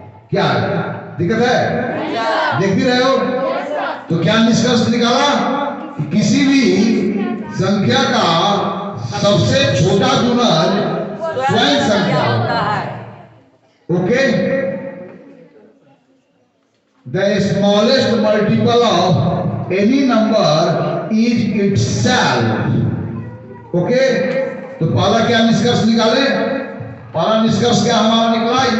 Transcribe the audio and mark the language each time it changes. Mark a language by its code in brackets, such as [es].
[hi] क्या दिक्कत है? देख भी रहे हो? तो क्या निष्कर्ष निकाला कि किसी भी संख्या का सबसे छोटा गुणज स्वयं संख्या होता है। Okay? [en] The smallest multiple of any number is itself. [hi] Okay? तो पहला क्या निष्कर्ष निकाले? पहला निष्कर्ष क्या हमारा निकला?